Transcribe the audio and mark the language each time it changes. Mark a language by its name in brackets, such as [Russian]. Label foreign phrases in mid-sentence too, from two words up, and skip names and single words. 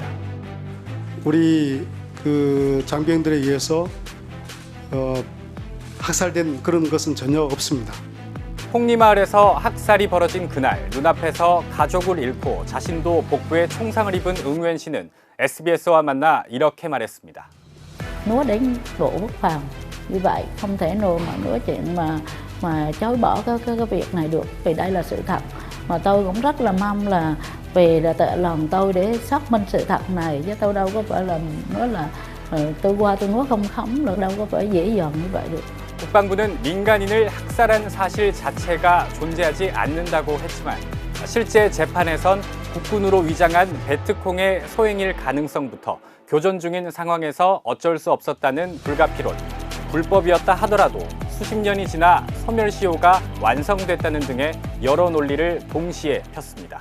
[Korean] 우리 장병들에 의해서 학살된 그런 것은 전혀 없습니다. 퐁리마을에서 학살이 벌어진 그날 눈앞에서 가족을 잃고 자신도 복부에 총상을 입은 응우엔 씨는 SBS와 만나 이렇게 말했습니다. [Vietnamese] Nói đến Bộ Quốc phòng như vậy không thể nào mà nói chuyện mà chối bỏ cái việc này được, vì đây là sự thật mà tôi cũng rất là mong là vì là tự lòng tôi để xác minh sự thật này, chứ tôi đâu có phải là nói là tôi qua tôi nói không khống được, đâu có phải dễ dàng như vậy được. [Korean] 국방부는 민간인을 학살한 사실 자체가 존재하지 않는다고 했지만 실제 재판에선 국군으로 위장한 베트콩의 소행일 가능성부터 교전 중인 상황에서 어쩔 수 없었다는 불가피론, 불법이었다 하더라도 수십 년이 지나 소멸시효가 완성됐다는 등의 여러 논리를 동시에 폈습니다.